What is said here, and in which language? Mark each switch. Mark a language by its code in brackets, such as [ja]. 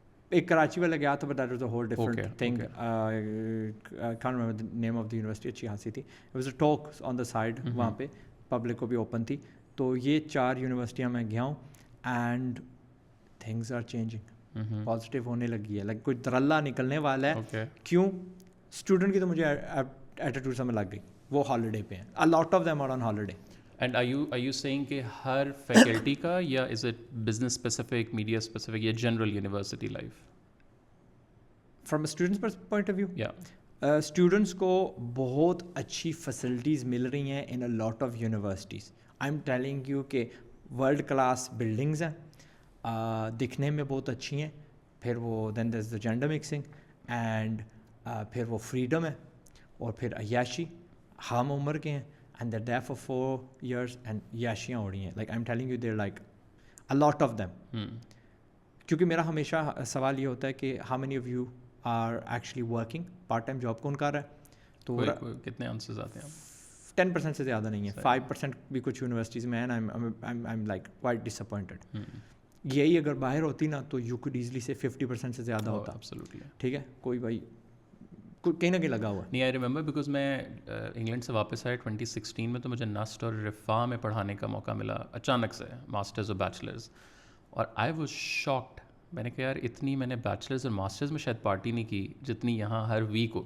[ur] ایک کراچی والا گیا تھا [en] but that was a whole different Okay, thing. okay. I can't remember the name of the university. [ur] اچھی خاصی تھی. [en] It was a talk on the side. [ur] وہاں پہ پبلک کو بھی اوپن تھی. تو یہ 4 یونیورسٹیاں میں گیا ہوں [en] And things are changing. [ur] Positive ہونے لگی ہے. لائک کوئی درلہ نکلنے والا ہے. کیوں؟ اسٹوڈنٹ کی تو مجھے ایٹیٹیوڈ سمجھ لگ گئی. وہ ہالیڈے پہ ہیں. [en] A lot of them are on holiday. And are you saying [ur] کہ ہر فیکلٹی کا یا [en] is it business specific, media specific یا general university life? From a student's point of view? Yeah. [ur] Students کو بہت اچھی فیسلٹیز مل رہی ہیں [en] In a lot of universities. I am telling you [ur] کہ ورلڈ کلاس بلڈنگز ہیں, دکھنے میں بہت اچھی ہیں. پھر وہ [en] then there is the gender mixing and [ur] پھر وہ فریڈم ہے اور پھر عیاشی. ہم عمر کے ہیں and [en] they're there for 4 years [ur] and عیاشیاں ہو رہی ہیں. [en] Like I am telling you there like a lot of them. [ur] کیونکہ میرا ہمیشہ سوال یہ ہوتا ہے کہ [en] how many of you are actually working part time job [ur] کون کر رہا ہے. تو کتنے آنسرز آتے ہیں؟ 10% سے زیادہ نہیں ہے. 5% بھی کچھ یونیورسٹیز میں ہیں. [en] I'm like quite disappointed. [ur] یہی اگر باہر ہوتی نا تو [en] you could easily say [ur] 50% سے زیادہ ہوتا. ٹھیک ہے, کوئی بھائی کہیں نہ کہیں لگا ہوا ہے. نہیں, [en] I remember because [ur] میں انگلینڈ سے واپس آیا 2016 میں, تو مجھے نسٹ اور رفاع میں پڑھانے کا موقع ملا اچانک سے, ماسٹرز اور بیچلرز. اور [en] I was shocked. [ur] میں نے کہا یار اتنی میں نے بیچلرز اور ماسٹرز میں شاید پارٹی نہیں کی جتنی یہاں ہر ویک ہو.